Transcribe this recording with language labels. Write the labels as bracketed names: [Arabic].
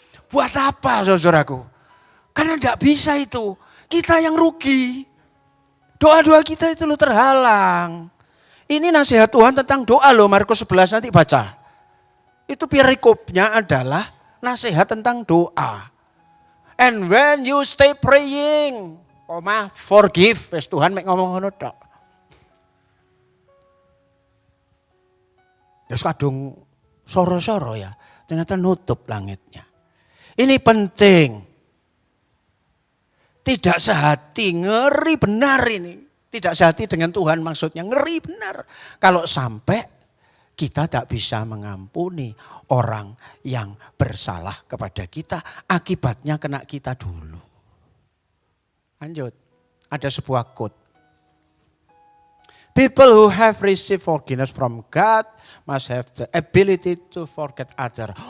[Indonesian] Buat apa saudaraku? Karena tidak bisa itu. Kita yang rugi. Doa-doa kita itu lo terhalang. Ini nasihat Tuhan tentang doa loh, Markus 11 nanti baca. Itu perikopnya adalah nasihat tentang doa. [English] And when you stay praying, forgive. [Javanese] Wes Tuhan mek ngomong ngono tok. Ya kadung soro-soro ya, ternyata nutup langitnya. [Indonesian] Ini penting. Tidak sehati, ngeri benar ini. Tidak sehati dengan Tuhan maksudnya, ngeri benar. Kalau sampai kita tak bisa mengampuni orang yang bersalah kepada kita, akibatnya kena kita dulu. Lanjut, ada sebuah quote. [English] People who have received forgiveness from God must have the ability to forget others.